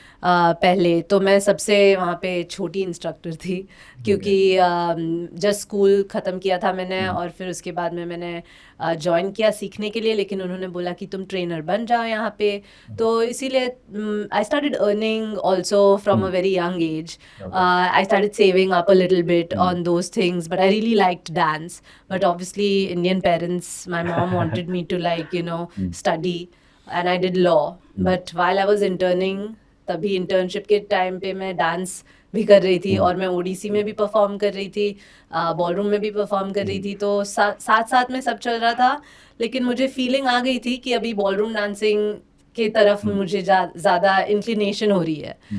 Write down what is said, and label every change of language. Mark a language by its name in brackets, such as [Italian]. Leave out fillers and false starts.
[Hindi] पहले तो मैं सबसे वहाँ पे छोटी इंस्ट्रक्टर थी, क्योंकि जस्ट स्कूल ख़त्म किया था मैंने, और फिर उसके बाद में मैंने ज्वाइन किया सीखने के लिए, लेकिन उन्होंने बोला कि तुम ट्रेनर बन जाओ यहाँ पे। [English] तो इसीलिए I started earning also from a very young age. I started saving up a little bit on those things, but I really liked dance. But obviously, Indian parents, my mom wanted me to study, and I did law. But while I was interning, [Hindi] तभी internship के time पे मैं dance भी कर रही थी, और मैं ओडिसी में भी परफॉर्म कर रही थी, बॉलरूम में भी परफॉर्म कर रही थी। तो साथ साथ में सब चल रहा था, लेकिन मुझे फीलिंग आ गई थी कि अभी बॉलरूम डांसिंग के तरफ मुझे ज़्यादा इंक्लिनेशन हो रही है।